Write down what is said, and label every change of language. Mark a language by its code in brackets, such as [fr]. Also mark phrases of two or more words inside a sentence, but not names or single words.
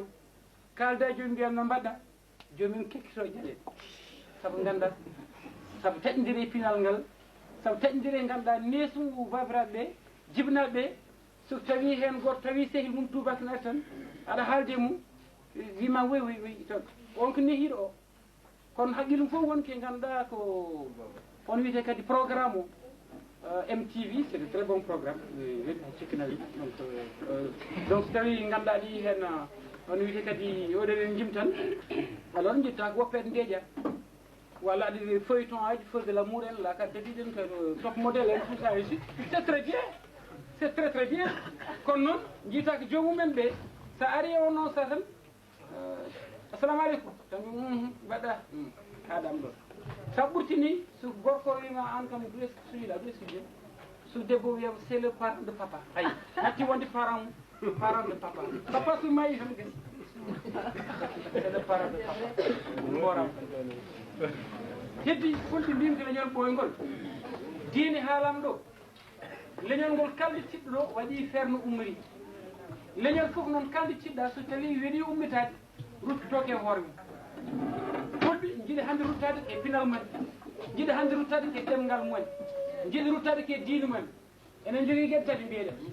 [ff] kalda jomum mbiyan no mbaɗɗa jomum kekkito jaɗede saabu ganda saabu taƴdiri pinal ngal saabu taƴdiri ganduɗa nesumu babiraɓe ɓe jibinaɓe ɓe so tawi hen goto tawi sehil mum tubak nati tan aɗa haalde mum wima woy tan on ko nehiɗo o kono haqqille fof wonke ganduɗa ko on wiyete kadi programme o MTV [fr] c'est de très bon programme [ff] weɗi ha cikkinayi donc so tawi ganduɗa ɗi hen on wiyete kadi oɗeɗen jim tan alors jitta ko woppede ndeeƴa walla aɗa feuilleton aji feu de l'amour en [fr] la carte [ff] ɗiɗen ko [fr] top modèle en tout ça et suite c'est très bien [ff] c'est très bien kono noon jiita ko jomumen ɓe sa ari o noon sa tan [ar] assalamu aleykum [ff] tan mbaɗɗa haɗam ɗon sa ɓurtini so gorko wima an kam ɗu [fr] est ce que [ff] suyiɗa ɗu [fr] est ce que [ff] joni so debbo wiyama [fr] c'est le parent de papa [ff] ayi hatti wonde [fr] parent de papa papa [ff] so mayi tan gasi [fr] c'est le parent de papa [ff] moram heddi fulɓe mbimde leñol ɓoygol diine haalam ɗo leñol ngol kalde tiɗɗo ɗo waɗi feere no ummori leñol fof noon kalde tiɗɗa so tawi weeɗi ummitade ruttotoke e hoore mum fulɓe jiiɗi hannde ruttade e pinal mumen jiiɗi hannde ruttade ke ɗemngal mumen jiiɗi ruttade ke diine mumen enen jogui gueɗe tati mbiyeɗen